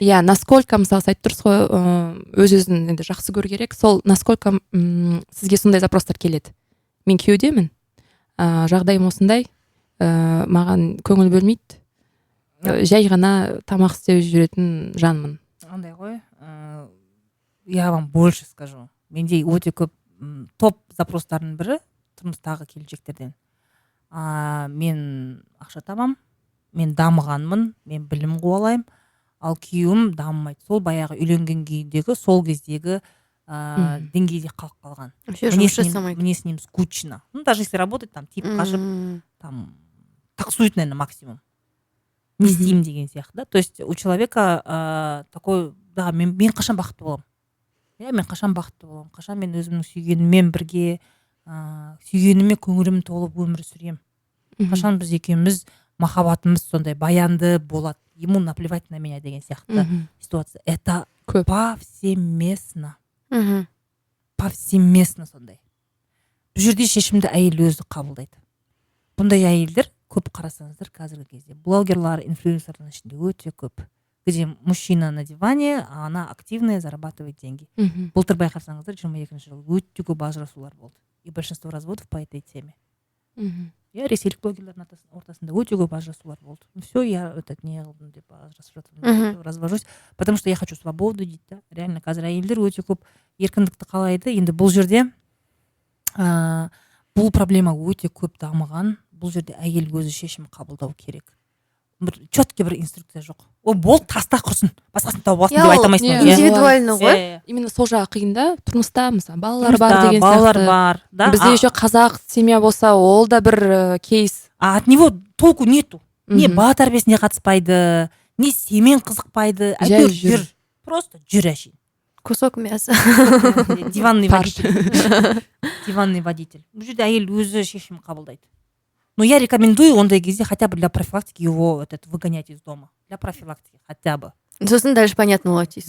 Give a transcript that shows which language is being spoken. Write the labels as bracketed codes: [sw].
[kk] Иә, насколько мысалы айтып тұрсыз ғой, өз-өзін енді жақсы көру керек, сол насколько сізге сондай запростар келеді. Мен күйеудемін, жағдайым осындай, маған көңіл бөлмейді, жай ғана тамақ істеу жүретін жанмын. [ru] Андай ғой, я вам больше скажу. [kk] Менде өте көп топ запростардың бірі тұрмыстағы келіншектерден. Мен ақша табам, мен дамығанмын, мен білім қуалаймын, ал күйеуім дамымайды. Сол баяғы үйленген күйдегі, сол кездегі деңгейде қалып қалған. [ru] Мне с ним скучно. Ну, даже если работать, там, тип қашып, там, таксует, наверное, максимум. [kk] Не істеймін деген сияқты, да. То есть у человека такой, да, мен қашан бақытты боламын. Мен қашан бақытты боламын, қашан мен өзімнің сүйгеніммен бірге, сүйгеніме көңілім толып өмір сүрем. Қашан біз екеуміз махаббатымыз сондай баянды болады. [ru] Ему наплевать на меня деген сияқты ситуация. Это повсеместно. Повсеместно сондай. [kk] Бұл жерде шешімді әйел өзі қабылдайды. Бұндай әйелдер көп қарасаңыздар қазіргі кезде. Блогерлар, инфлюенсерлардың ішінде өте көп. [ru] Где мужчина на диване, а она активная, зарабатывает деньги. [kk] Былтыр байқасаңыздар 22-ші жылы өте көп ажырасулар болды. И большинство разводов по этой теме. иә ресейлік блогерлердің ортасында өте көп ажырасулар болды. [ru] Все, я не қылдым деп ажырасып жатырмын, развожусь, потому что я хочу свободу дейді да. [kk] Реально қазір әйелдер өте көп еркіндікті қалайды. Енді бұл жерде бұл проблема өте көп дамыған. Бұл жерде әйел өзі шешім қабылдау керек. Бір четкий бір инструкция жоқ. Ол болды, таста құрсын, басқасын тауып алсын деп айта алмайсың. Индивидуально ғой. Именно сол жағы қиын да. Тұрмыста мысалы балалар бар деген сияқты. Балалар бар, да. Бізде еще қазақ семья болса, ол да бір кейс. [ru] А от него толку нету. [kk] Не бала тәрбиесіне қатыспайды, не семьямен қызықпайды, әйтеуір жүр. Просто жүр әшейін. [ru] Кусок мяса. Диванный водитель. Диванный водитель. [kk] Бұл жерде әйел өзі шешім қабылдайды. [ru] Но я рекомендую ондай кезде хотя бы для профилактики его выгонять из дома. Для профилактики хотя бы. [kk] Сосын дальше понятно болады дейсіз.